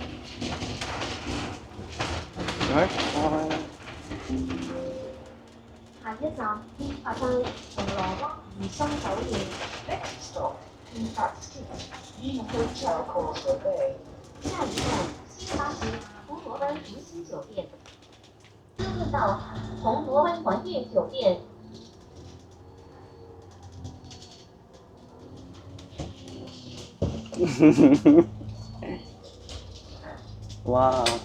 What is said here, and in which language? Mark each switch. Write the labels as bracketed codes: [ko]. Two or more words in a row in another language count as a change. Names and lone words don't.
[yue] 下一站，下到銅鑼灣怡心酒店。 [en] Next stop, Impact Street, Hotel Causeway Bay。 [yue] 下一站，新巴士铜鑼灣如心酒店。车运到铜鑼灣環悦酒店。 Wow.